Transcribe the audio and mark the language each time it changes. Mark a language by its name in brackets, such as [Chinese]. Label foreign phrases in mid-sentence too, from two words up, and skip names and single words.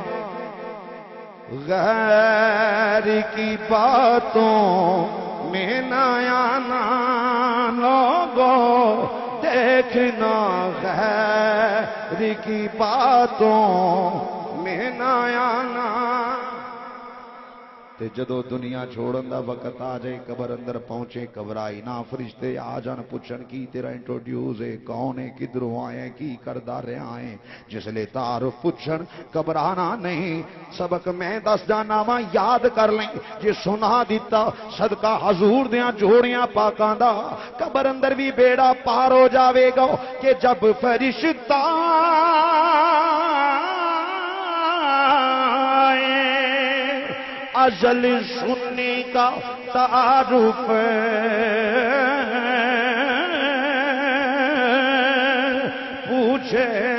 [Urdu] غیر کی باتوں میں نہ آنا لوگوں دیکھنا غیر کی باتوں میں نہ آنا [Punjabi] تے جدو دنیا چھوڑن دا وقت آ جائے قبر اندر پہنچے گھبرائی نہ فرشتے آ جان پوچھن کی تیرا انٹروڈیوس ہے کون ہے کدھروں آئے کی کردہ رہے ہیں جس لئے تعارف پوچھن گھبرانا نہیں سبق میں دس جانا وا یاد کر لیں جے سنا دیتا صدقہ حضور دیاں جوڑیاں پاکاں دا قبر اندر بھی بیڑا پار ہو جاوے گا کہ جب فرشتہ [Urdu] اجل سننے کا تعارف پوچھے